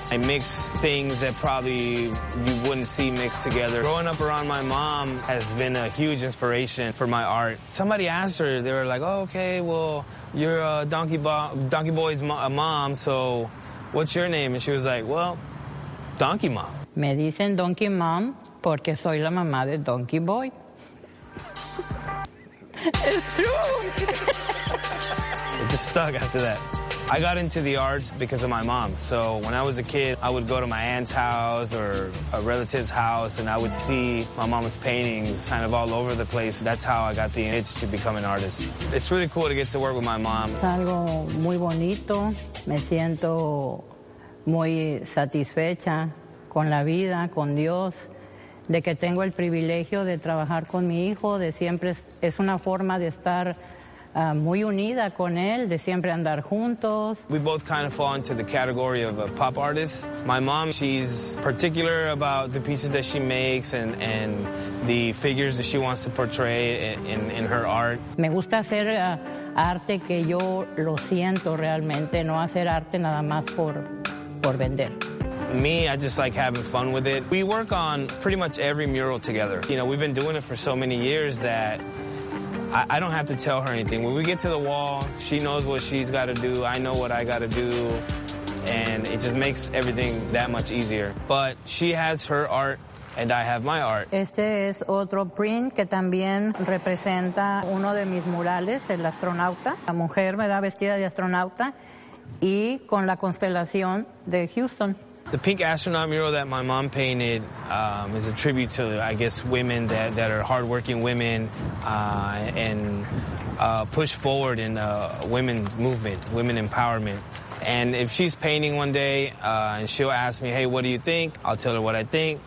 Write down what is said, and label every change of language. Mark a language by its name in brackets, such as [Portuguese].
[English] I mix things that probably you wouldn't see mixed together. Growing up around my mom has been a huge inspiration for my art. Somebody asked her, they were like, oh, okay, well, you're a Donkey Boy's mom, so what's your name? And she was like, well, Donkey Mom. [Spanish] Me dicen Donkey Mom porque soy la mamá de Donkey Boy. [English] It's true. It just stuck after that. I got into the arts because of my mom. So when I was a kid, I would go to my aunt's house or a relative's house, and I would see my mom's paintings kind of all over the place. That's how I got the itch to become an artist. It's really cool to get to work with my mom. [Spanish] Es algo muy bonito. Me siento muy satisfecha con la vida, con Dios, de que tengo el privilegio de trabajar con mi hijo, de siempre es una forma de estar muy unida con él, de siempre andar juntos. [English] We both kind of fall into the category of a pop artist. My mom, she's particular about the pieces that she makes and the figures that she wants to portray in her art. [Spanish] Me gusta hacer arte que yo lo siento realmente, no hacer arte nada más por vender. [English] Me, I just like having fun with it. We work on pretty much every mural together. You know, we've been doing it for so many years that I don't have to tell her anything. When we get to the wall, she knows what she's got to do. I know what I got to do. And it just makes everything that much easier. But she has her art, and I have my art. [Spanish] Este es otro print que también representa uno de mis murales, el astronauta. La mujer me da vestida de astronauta y con la constelación de Houston. [English] The pink astronaut mural that my mom painted is a tribute to, I guess, women that are hardworking women and push forward in the women's movement, women empowerment. And if she's painting one day and she'll ask me, hey, what do you think? I'll tell her what I think.